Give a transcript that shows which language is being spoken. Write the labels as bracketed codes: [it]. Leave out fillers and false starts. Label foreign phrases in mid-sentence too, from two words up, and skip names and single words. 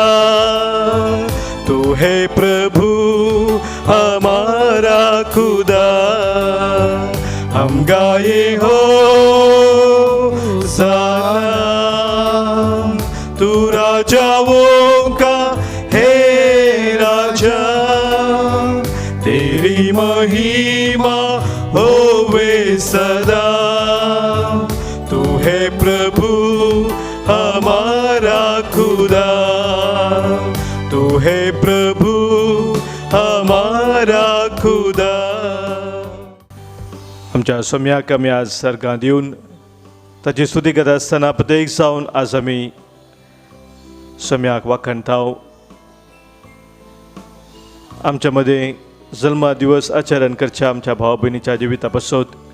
[hi] तू है प्रभु हमारा खुदा, हम गाए हो जाना, तू राजाओं का हे राजा, तेरी महिमा होवे सदा। तू है प्रभु हमारा खुदा, तू है प्रभु हमारा खुदा। [kok] आमच्या सोम्याक आमी आज सर्गांत येवन ताची स्तुती करता आसतना प्रत्येक जावन आज आमी सोम्याक वाखणटाव। आमच्या मदें जल्मा दिवस आचरण करच्या आमच्या भाव भयणीच्या जिविता पासत